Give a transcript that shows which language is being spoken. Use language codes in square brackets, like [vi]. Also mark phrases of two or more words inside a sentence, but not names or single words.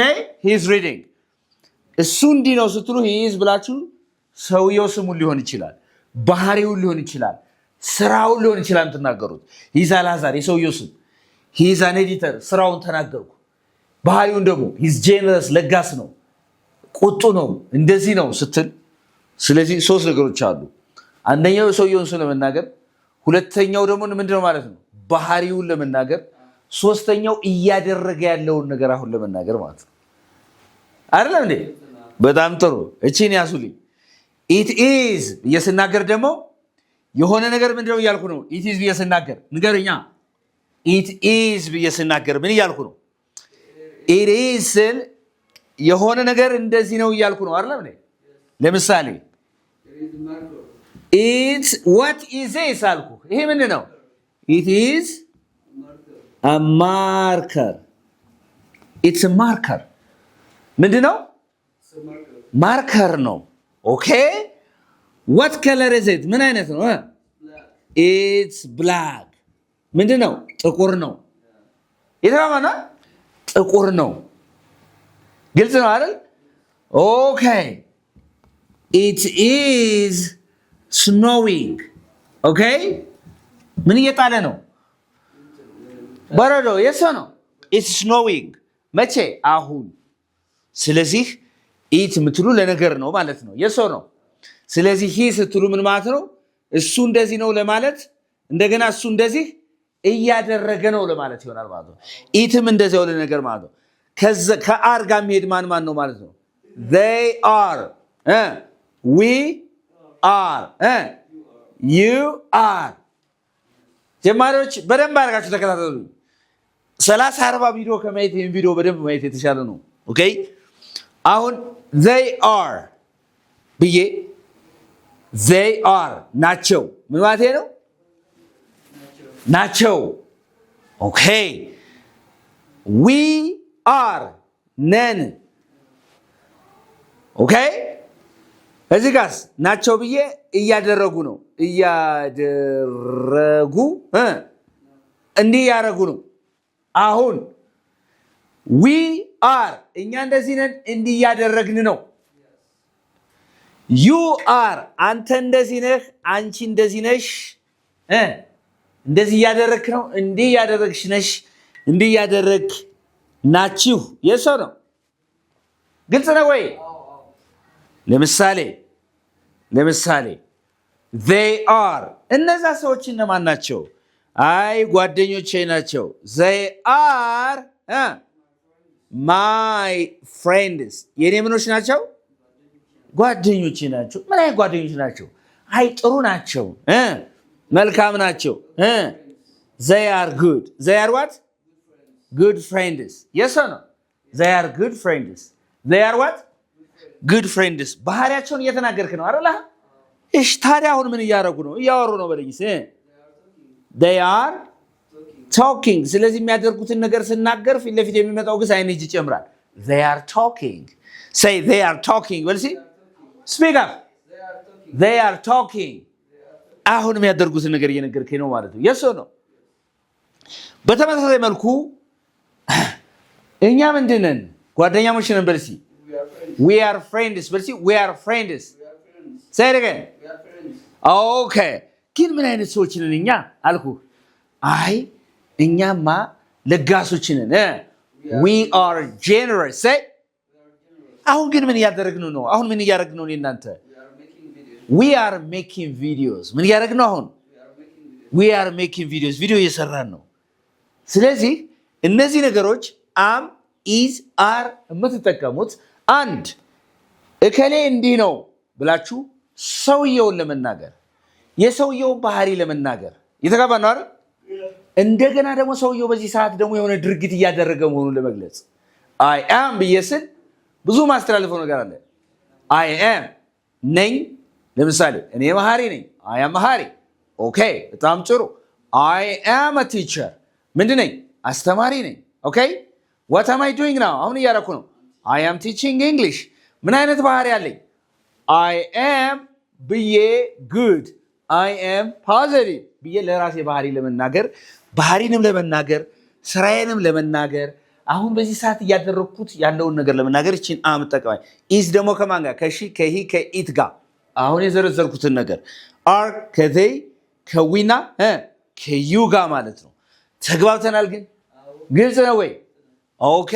[en] He's reading. [am] እሱ እንዲህ ነው ስትሉ [en] he is [am] ብላችሁ ሰውየው ስሙን ሊሆን ይችላል፣ ባህሪውን ሊሆን ይችላል፣ ስራውን ሊሆን ይችላል የምትናገሩት። [en] he is [am] አልዓዛር የሰውየው ስም፣ [en] he is an editor [am] ስራውን ተናገርኩ። ባህሪውን ደግሞ [en] he is generous [am] ለጋስ ነው፣ ቁጡ ነው፣ እንደዚህ ነው ስትል። ስለዚህ ሶስት ነገሮች አሉ። አንደኛው የሰውየውን ስም ለመናገር፣ ሁለተኛው ደግሞ ምንድነው ማለት ነው ባህሪውን ለመናገር፣ ሶስተኛው እያደረገ ያለውን ነገር አሁን ለመናገር ማለት ነው። አይደለም እንዴ? በጣም ጥሩ። እቺን ያሱልኝ። [en] it is [am] እየስናገር ደግሞ የሆነ ነገር ምንድነው እያልኩ ነው? [en] it is [am] እየስናገር ንገርኛ። [en] it is [am] እየስናገር ምን እያልኩ ነው? [en] it is [am] ስል የሆነ ነገር እንደዚህ ነው እያልኩ ነው አይደለም እንዴ? ለምሳሌ [en] it's what is this [am] አልኩ። ይሄ ምንድነው? [en] it is a marker. it's a marker. [am] ምንድነው? [en] ማርከር ነው። ኦኬ what color is it? [am] ምን አይነት ነው? [en] it's black. [am] ምንድነው? ጥቁር ነው። የተባባና ጥቁር ነው። ግልጽ ነው አይደል? [en] ኦኬ it is snowing. [am] ኦኬ ምን እየጣለ ነው? በረዶ። የሰ ነው [en] it's snowing። [am] መቼ? አሁን። ስለዚህ ኢት የምትሉ ለነገር ነው ማለት ነው። የሰው ነው። ስለዚህ ሂ ስትሉ ምን ማለት ነው? እሱ እንደዚህ ነው ለማለት፣ እንደገና እሱ እንደዚህ እያደረገ ነው ለማለት ይሆናል ማለት ነው። ኢትም እንደዚህ ያለ ነገር ማለት ነው። ከአር ጋር የሚሄድ ማን ነው ማለት ነው? [en] they are we are you are። [am] ጀማሪዎች በደንብ አድርጋችሁ ተከታተሉ። 30-40 ቪዲዮ ከማየት ይሄን ቪዲዮ በደንብ ማየት የተሻለ ነው። ኦኬ አሁን [en] they are [am] ብዬ [en] they are [am] ናቸው ምን ማለት ነው? ናቸው። ኦኬ [en] we are [am] ነን። ኦኬ እዚህ ጋርስ ናቸው ብዬ እያደረጉ ነው። እያደረጉ እንዲህ ያደረጉ ነው። አሁን [en] we are [am] እኛ እንደዚህ ነን፣ እንዲህ እያደረግን ነው። [en] you are [am] አንተ እንደዚህ ነህ፣ አንቺ እንደዚህ ነሽ፣ እንደዚህ እያደረግክ ነው፣ እንዲህ እያደረግሽ ነሽ፣ እንዲህ እያደረግ ናችሁ። የሰው ነው። ግልጽ ነው ወይ? ለምሳሌ [en] they are [am] እነዛ ሰዎች እነማን ናቸው? አይ ጓደኞቼ ናቸው። [en] they are my friends [am] የኔ ምኖች ናቸው? ጓደኞቼ ናቸው። ምን አይነት ጓደኞች ናቸው? አይ ጥሩ ናቸው፣ መልካም ናቸው። [en] they are good. they are what? good friends. yes or no? they are good friends. they are what? good friends. [am] ባህሪያቸውን እየተናገርክ ነው አይደል? እሺ ታዲያ አሁን ምን እያደረጉ ነው? እያወሩ ነው በለኝ። [en] they are talking። [am] ስለዚህ የሚያደርጉትን ነገር ስናገር ፊት ለፊት የሚመጣው ግስ አይን እጅ ይጨምራል። [en] they are talking. say they are talking. well see speak up. they are talking. [am] አሁን የሚያደርጉትን ነገር እየነገርከኝ ነው ማለት ነው። [en] yes or no? [am] በተመሳሳይ መልኩ እኛ ምንድነን? ጓደኛሞች ነን በልሲ [en] we are friends በልሲ we are friends. say it again. [am] okay ግን ምን አይነት ሰዎች ነን እኛ አልኩ? አይ እኛማ ለጋሶች ነን። [en] we are generous. [am] say አሁን ግን ምን እያደረግን ነው? አሁን ምን እያደረግን ነው? እናንተ [en] we are making videos። [am] ምን እያደረግን ነው? አሁን [en] we are making videos [am] ቪዲዮ እየሰራን ነው። ስለዚህ እነዚህ ነገሮች [en] am is are [am] የምትጠቀሙት አንድ እከሌ እንዲህ ነው ብላችሁ ሰውየውን ለመናገር የሰውየውን ባህሪ ለመናገር የተጋባ ነው አይደል? እንደገና ደግሞ ሰውየው በዚህ ሰዓት ደግሞ የሆነ ድርጊት እያደረገ መሆኑን ለመግለጽ [en] I am [am] ብዬ ስል ብዙ ማስተላለፈው ነገር አለ። [en] I am [am] ነኝ። ለምሳሌ እኔ መሐሪ ነኝ። [en] I am [am] መሐሪ። ኦኬ በጣም ጥሩ። [en] I am a teacher [am] ምንድን ነኝ? አስተማሪ ነኝ። [en] ኦኬ what am I doing now? [am] አሁን እያደረኩ ነው። [en] I am teaching English። [am] ምን አይነት ባህሪ አለኝ? [en] I am [am] ብዬ [en] good I am positive [am] ብዬ ለራሴ ባህሪ ለመናገር ባህሪንም ለመናገር ስራዬንም ለመናገር አሁን በዚህ ሰዓት እያደረኩት ያለውን ነገር ለመናገር እቺን አም ተጠቀማይ ኢዝ ደግሞ ከማን ጋር ከሺ ከሂ ከኢት ጋር አሁን የዘረዘርኩትን ነገር አር ከዘይ ከዊና ከዩ ጋር ማለት ነው ተግባብተናል ግን ግልጽ ነው ወይ ኦኬ